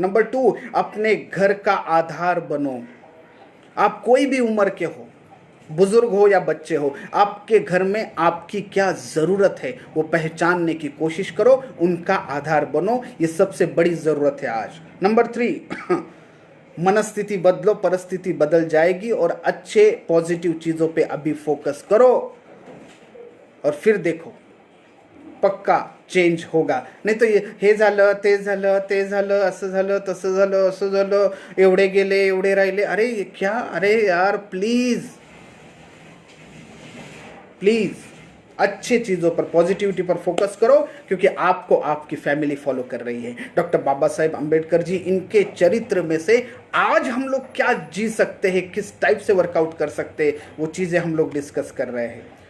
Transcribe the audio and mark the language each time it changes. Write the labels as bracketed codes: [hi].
[hi] Number 2, अपने घर का आधार बनो. आप कोई भी उम्र के हो, बुजुर्ग हो या बच्चे हो, आपके घर में आपकी क्या जरूरत है वो पहचानने की कोशिश करो, उनका आधार बनो. ये सबसे बड़ी जरूरत है आज. नंबर 3, मनस्थिति बदलो, परिस्थिति बदल जाएगी. और अच्छे पॉजिटिव चीजों पे अभी फोकस करो, और फिर देखो पक्का चेंज होगा. [mr] नाही तो हे झालं, ते झालं, ते झालं, असं झालं, तसं झालं, असं झालं, एवढे गेले, एवढे राहिले. [hi] अरे ये क्या, अरे यार प्लीज प्लीज अच्छे चीज़ों पर, पॉजिटिविटी पर फोकस करो, क्योंकि आपको आपकी फैमिली फॉलो कर रही है. डॉक्टर बाबा साहेब अम्बेडकर जी, इनके चरित्र में से आज हम लोग क्या जी सकते हैं, किस टाइप से वर्कआउट कर सकते हैं, वो चीज़ें हम लोग डिस्कस कर रहे हैं.